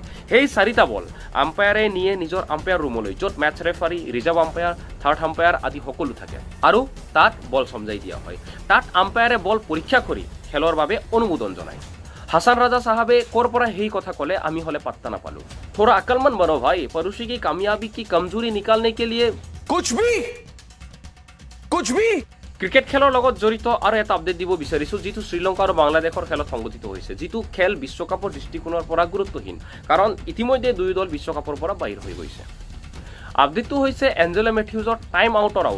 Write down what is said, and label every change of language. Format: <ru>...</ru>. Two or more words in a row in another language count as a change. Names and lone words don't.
<as>সেই 4টা বল আম্পায়াৰে নিয়ে নিজৰ আম্পায়াৰ ৰুমলৈ, য'ত মেচ ৰেফাৰী, ৰিজাৰ্ভ আম্পায়াৰ, থাৰ্ড আম্পায়াৰ আদি সকলো থাকে আৰু তাত বল সমজাই দিয়া হয়। তাত আম্পায়াৰে বল পৰীক্ষা কৰি খেলৰ বাবে অনুমোদন জনায়। হাছান ৰাজা সাহাবে ক'ৰ পৰা সেই কথা ক'লে আমি হলে পাত্তা নাপালো।</as> <hi>थोड़ा अक्लमंद बनो भाई, पड़ोसी की कामयाबी की कमजोरी निकालने के लिए कुछ भी।</hi> <as>ক্ৰিকেট খেলৰ লগত জড়িত আৰু এটা আপডেট দিব বিচাৰিছো, যিটো শ্ৰীলংকা আৰু বাংলাদেশৰ খেলত সংঘটিত হৈছে, যিটো খেল বিশ্বকাপৰ দৃষ্টিকোণৰ পৰা গুৰুত্বহীন, কাৰণ ইতিমধ্যে দুয়ো দল বিশ্বকাপৰ পৰা বাহিৰ হৈ গৈছে। আপডেটটো হৈছে এঞ্জেলো মেথিউজৰ টাইম আউটৰ আউট।</as>